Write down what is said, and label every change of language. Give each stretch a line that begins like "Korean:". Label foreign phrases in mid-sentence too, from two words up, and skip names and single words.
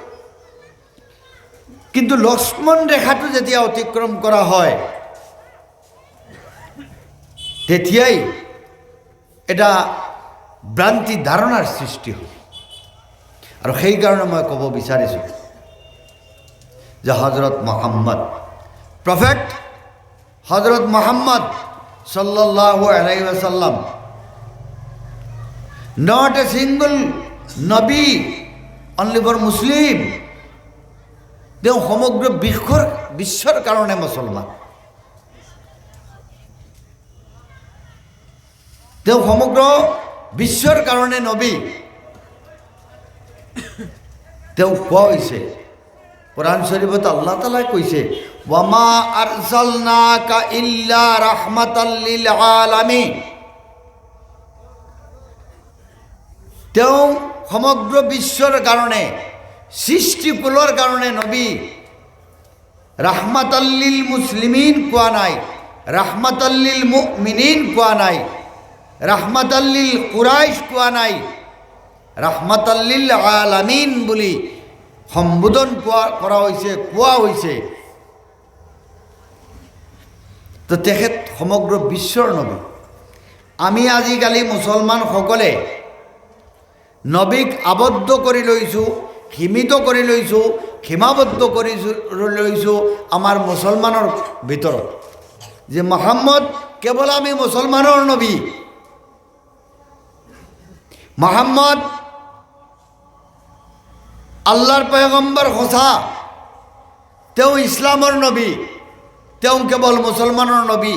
Assamese: কিন্তু লক্ষ্মণ ৰেখাটো যেতিয়া অতিক্ৰম কৰা হয়, তেতিয়াই এটা ভ্ৰান্তি ধাৰণাৰ সৃষ্টি হয়। আৰু সেইকাৰণে মই ক'ব বিচাৰিছোঁ যে হজৰত মুহাম্মদ, প্ৰফেট হজৰত মুহাম্মদ
Arabic: صلى الله عليه وسلم,
English: not a single নবী only for মুছলিম।
Assamese: তেওঁ সমগ্ৰ বিশ্বৰ কাৰণে মুছলমান, তেওঁ সমগ্ৰ বিশ্বৰ কাৰণে নবী। তেওঁ কোৱা হৈছে কোরআন শরীফত
Arabic: الله تعالى
Assamese: কৈছে
Arabic: وما أرسلناك إلا رحمة للعالمين.
Assamese: তেওঁ সমগ্ৰ বিশ্বৰ কাৰণে, সৃষ্টিকুলৰ কাৰণে নবী।
Arabic: رحمة للمسلمين
Assamese: কোৱা নাই,
Arabic: رحمة للمؤمنين
Assamese: কোৱা নাই,
Arabic: رحمة لقريش
Assamese: কোৱা নাই,
Arabic: رحمة للعالمين
Assamese: বুলি সম্বোধন কৰা হৈছে, কোৱা হৈছে। তো তেখেত সমগ্ৰ বিশ্বৰ নবী। আমি আজিকালি মুছলমানসকলে নবীক আবদ্ধ কৰি লৈছোঁ, সীমিত কৰি লৈছোঁ, সীমাবদ্ধ কৰি লৈছোঁ আমাৰ মুছলমানৰ ভিতৰত, যে মুহাম্মদ কেৱল আমি মুছলমানৰ নবী, মুহাম্মদ আল্লাহৰ পয়গম্বৰ সঁচা, তেওঁ ইছলামৰ নবী, তেওঁ কেৱল মুছলমানৰ নবী।